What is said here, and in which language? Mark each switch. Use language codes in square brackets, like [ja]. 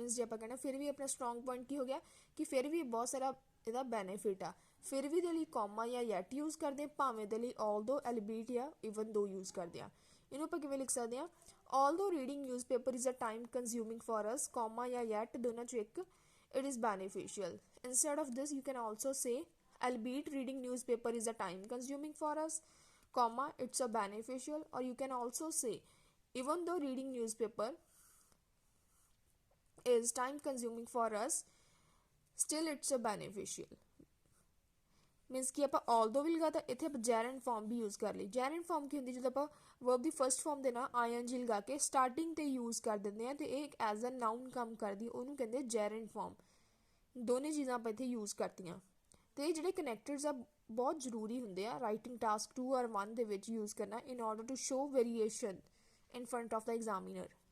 [pa] Means ਜੇ ਆਪਾਂ ਕਹਿਣਾ ਫਿਰ ਵੀ ਆਪਣਾ ਸਟਰੋਂਗ ਪੁਆਇੰਟ ਕੀ ਹੋ ਗਿਆ ਕਿ ਫਿਰ ਵੀ ਬਹੁਤ ਸਾਰਾ ਇਹਦਾ ਬੈਨੀਫਿਟ ਆ। ਫਿਰ ਵੀ ਦੇ ਲਈ ਕੌਮਾ ਜਾਂ yet ਯੂਜ਼ ਕਰਦੇ ਆ, ਭਾਵੇਂ ਦੇ ਲਈ although albeit ਜਾਂ even though ਯੂਜ਼ ਕਰਦੇ ਆ। ਇਹਨੂੰ ਆਪਾਂ ਕਿਵੇਂ ਲਿਖ ਸਕਦੇ ਹਾਂ, [en] although reading newspaper is a time consuming for us, comma ਜਾਂ yet [pa] ਦੋਨਾਂ ਚੋਂ ਇੱਕ, [en] it is beneficial। instead of this you can also say albeit reading newspaper is a time consuming for us, comma it's a beneficial, or you can also say even though reading newspaper is time consuming for us, still it's a beneficial। [pa] Means ਕਿ ਆਪਾਂ although ਵੀ ਲਗਾਤਾ, ਇੱਥੇ ਆਪਾਂ gerund farm ਵੀ use ਕਰ ਲਈ। gerund farm ਕੀ ਹੁੰਦੀ, ਜਦੋਂ ਆਪਾਂ verb ਦੀ first farm ਦੇ ਨਾਲ ing ਲਗਾ ਕੇ ਸਟਾਰਟਿੰਗ ਤੇ ਯੂਜ਼ ਕਰ ਦਿੰਦੇ ਆ ਤੇ ਇਹ ਇੱਕ ਐਜ਼ ਅ ਨਾਊਨ ਕੰਮ ਕਰਦੀ, ਉਹਨੂੰ ਕਹਿੰਦੇ gerund ਫਾਰਮ। ਦੋਨੇ ਚੀਜ਼ਾਂ ਆਪਾਂ ਇੱਥੇ ਯੂਜ਼ ਕਰਤੀਆਂ। ਤੇ ਜਿਹੜੇ ਕਨੈਕਟਰਸ ਆ ਬਹੁਤ ਜ਼ਰੂਰੀ ਹੁੰਦੇ ਆ ਰਾਈਟਿੰਗ ਟਾਸਕ 2 ਔਰ 1 ਦੇ ਵਿੱਚ ਯੂਜ਼ ਕਰਨਾ, [en] In order to show variation in front of the examiner.